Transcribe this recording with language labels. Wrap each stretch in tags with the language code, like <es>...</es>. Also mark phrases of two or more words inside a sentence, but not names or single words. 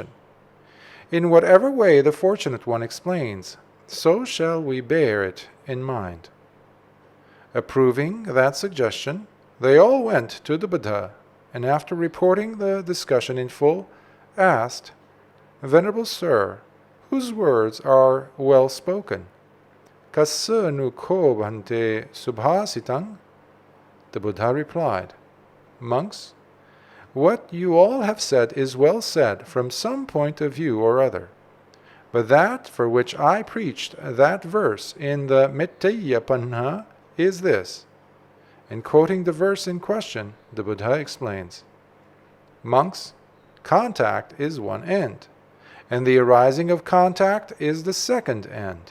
<en>In whatever way the fortunate one explains, so shall we bear it in mind. Approving that suggestion, they all went to the Buddha, and after reporting the discussion in full, asked, "Venerable Sir, whose words are well spoken?</en> <pi>Kassa nu ko bhante subhasitaṃ?"</pi> <en>The Buddha replied, "Monks, what you all have said is well said from some point of view or other. But that for which I preached that verse in the Mitteyapanha is this." And quoting the verse in question, the Buddha explains, "Monks, contact is one end, and the arising of contact is the second end.</en>